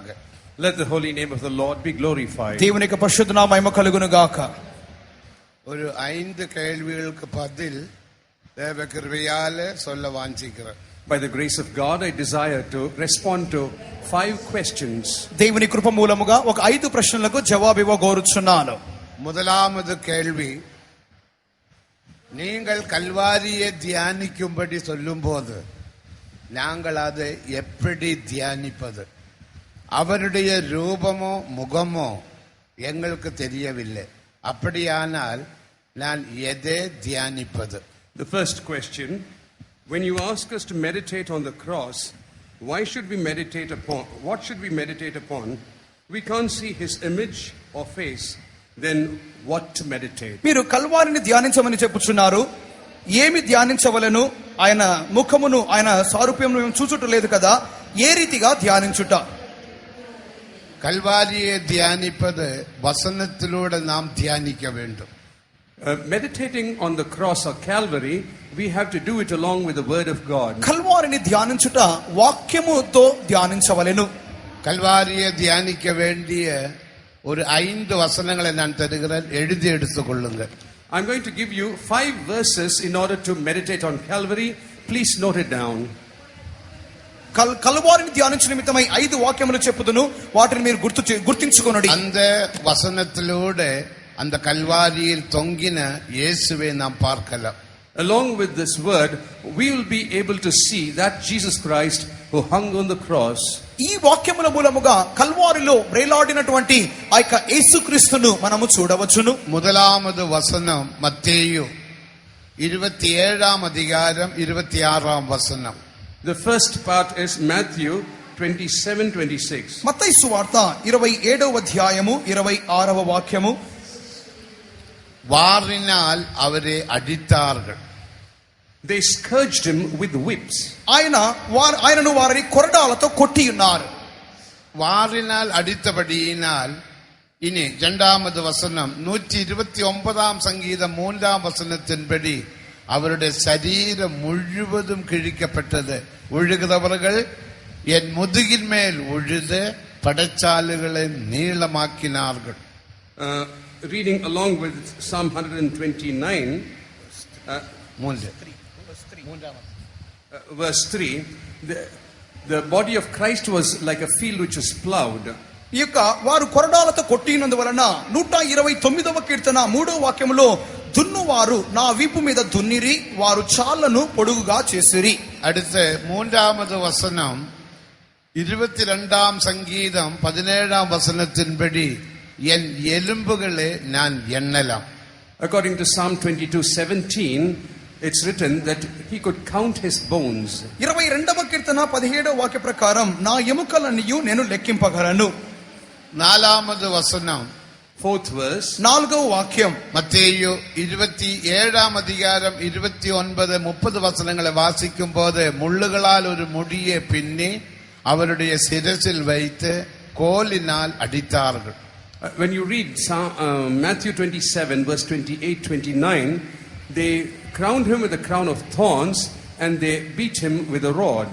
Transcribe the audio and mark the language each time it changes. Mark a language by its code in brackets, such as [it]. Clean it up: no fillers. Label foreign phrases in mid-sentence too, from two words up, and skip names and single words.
[en] Let the holy name of the Lord be glorified. [te] దేవుని యొక్క పరిశుద్ధ నామము మహిమ కలుగును గాక. [ta] ஒரு 5 கேள்விகளுக்கு பதில் தேவ கிருபையாலே சொல்ல வாஞ்சிக்கிறேன். [en] By the grace of God, I desire to respond to 5 questions. [te] దేవుని కృప మూలముగా ఒక 5 ప్రశ్నలకు జవాబు ఇవ్వగోరుచున్నాను. [ta] முதலாவது கேள்வி, நீங்கள் கல்வாரியை தியானிக்கும்படி சொல்லும்போது நாங்கள் அதை எப்படி தியானிப்பது? அவருடைய ரூபமோ முகமோ எங்களுக்கு தெரியவில்லை. அப்படியானால் நான் எதை தியானிப்பது? [en] The first question, when you ask us to meditate on the cross, why should we meditate upon, what should we meditate upon? We can't see his image or face, then what to meditate? [te] మీరు కల్వారిని ధ్యానించమని చెప్పుచున్నారు. ఏమి ధ్యానించవలను? ఆయన ముఖమును, ఆయన సారూప్యమును మేము చూచుట లేదు కదా, ఏ రీతిగా ధ్యానించుట? [ta] கல்வாரியை தியானிப்பது வசனத்திலூടെ நாம் தியானிக்க வேண்டும். [en] Meditating on the cross or Calvary, we have to do it along with the word of God. [te] కల్వారిని ధ్యానించుట వాక్యముతో ధ్యానించవలెను. [ta] கல்வாரியை தியானிக்க வேண்டிய ஒரு 5 வசனங்களை நான் தருகிறேன், எழுதி எடுத்துக் கொள்ளுங்கள். [en] I'm going to give you 5 verses in order to meditate on Calvary. Please note it down. [te] కల్వారిని ధ్యానించు నిమిత్తమై 5 వాక్యములు చెప్పుదును, వాటిని మీరు గుర్తించుకొనుడి. [ta] அந்த வசனத்திலூടെ அந்த கல்வாரியில் தொங்கின இயேசுவை நாம் பார்க்கலாம். [en] Along with this word, we will be able to see that Jesus Christ who hung on the cross. [te] ఈ వాక్యముల మూలముగా కల్వారిలో వేలాడినటువంటి ఆ యొక్క యేసుక్రీస్తును మనము చూడవచ్చును. [ta] முதலாவது வசனம் மத்தேயு 27ஆம் அதிகாரம் 26ஆம் வசனம். [en] The first part is Matthew 27:26. [te] మత్తయి సువార్త 27వ అధ్యాయము 26వ వాక్యము. [ta] வாரினால் அவரை அடித்தார்கள். [en] They scourged him with whips. [te] ఆయనను వారిని కొరడాలతో కొట్టి ఉన్నారు. [ta] வாரினால் அடித்தபடியினால் இனி 2வது வசனம் 129ஆம் சங்கீதம் 3ஆம் வசனத்தின்படி அவருடைய சரீரம் முழுவதும் கிழிக்கப்பட்டது. உழுகிறவர்கள் என் முதுகின் மேல் உழுது படைச்சாலுகளை நீளமாக்கினார்கள். [en] Reading along with Psalm 129, verse 3, the body of Christ was like a field which was plowed. [te] ఈ యొక్క వారు కొరడాలతో కొట్టినందువలన 129వ కీర్తన 3వ వాక్యములో దున్నువారు నా వీపు మీద దున్నిరి, వారు చాళ్లను పొడుగుగా చేసిరి. [ta] அடுத்து 3வது வசனம் 22ஆம் சங்கீதம் 17ஆம் வசனத்தின்படி என் எலும்புகளை நான் எண்ணலாம். [en] According to Psalm 22:17, it's written that he could count his bones. [te] 22వ కీర్తన 17వ వాక్య ప్రకారం నా ఎముకలన్నీయు నేను లెక్కింపగలను. [ta] 4வது வசனம் [en] 4th verse, [te] 4వ వాక్యం [ta] மத்தேயு 27ஆம் அதிகாரம் 29 30 வசனங்களை வாசிக்கும் போது முள்ளுகளால் ஒரு முடியை பின்னி அவருடைய சிரசில் வைத்து கோலினால் அடித்தார்கள். [en] when you read Matthew 27 verse 28-29, they crowned him with a crown of thorns and they beat him with a rod.